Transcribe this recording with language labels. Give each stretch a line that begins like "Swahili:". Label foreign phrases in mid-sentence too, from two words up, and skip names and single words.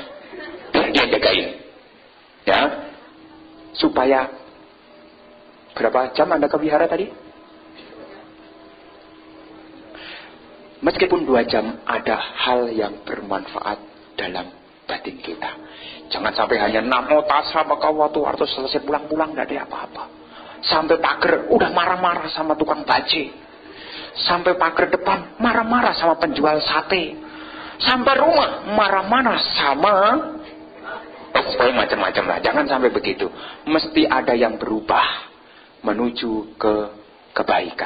Indonesian: Biar dia jagain. Ya. Supaya, berapa jam Anda ke wihara tadi? Meskipun 2 jam, ada hal yang bermanfaat dalam batin kita. Jangan sampai hanya
Pali: namo tassa bhagavato arto
Indonesian: selesai pulang-pulang tidak ada apa-apa. Sampai pagar udah marah-marah sama tukang baje. Sampai pagar depan marah-marah sama penjual sate. Sampai rumah marah-marah sama pokoknya macam-macam lah. Jangan sampai begitu. Mesti ada yang berubah menuju ke kebaikan.